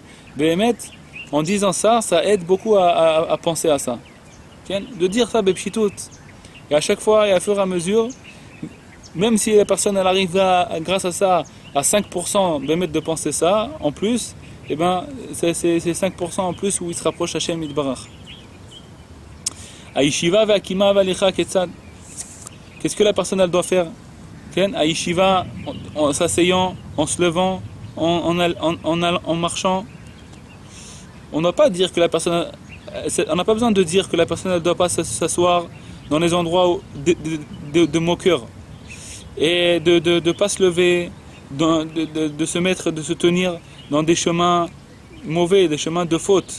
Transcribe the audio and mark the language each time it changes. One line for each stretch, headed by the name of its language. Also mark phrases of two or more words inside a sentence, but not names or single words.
French: Béhémet, en disant ça, ça aide beaucoup à penser à ça. De dire ça, bepchitout. Et à chaque fois et à fur et à mesure, même si la personne elle arrive grâce à ça à 5% de penser ça en plus, et ben c'est 5% en plus où il se rapproche Hashem Yitbarach.
Hebrew: הישיבה והקימה וההליכה כיצד.
French: Qu'est-ce que la personne elle doit faire? Aïshiva en s'asseyant, en se levant, en marchant. On n'a pas dire que la personne, on n'a pas besoin de dire que la personne ne doit pas s'asseoir dans les endroits de moqueur et de ne pas se lever, de se mettre, de se tenir dans des chemins mauvais, des chemins de faute.